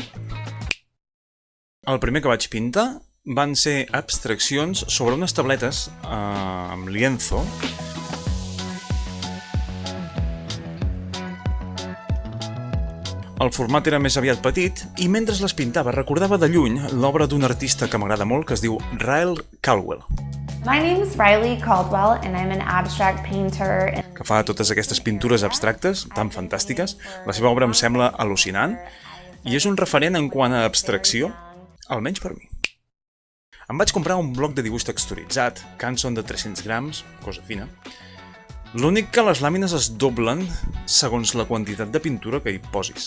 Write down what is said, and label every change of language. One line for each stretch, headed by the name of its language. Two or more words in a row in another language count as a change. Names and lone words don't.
Catalan: El primer que vaig pintar van ser abstraccions sobre unes tabletes amb lienzo. El format era més aviat petit i mentre les pintava recordava de lluny l'obra d'un artista que m'agrada molt que es diu Rael Caldwell.
English: My name is Riley Caldwell and I'm an abstract painter.
Catalan: Que fa totes aquestes pintures abstractes tan fantàstiques. La seva obra em sembla al·lucinant i és un referent en quant a abstracció, almenys per mi. Em vaig comprar un bloc de dibuix texturitzat, Canson de 300 grams, cosa fina. L'únic que les làmines es doblen segons la quantitat de pintura que hi posis.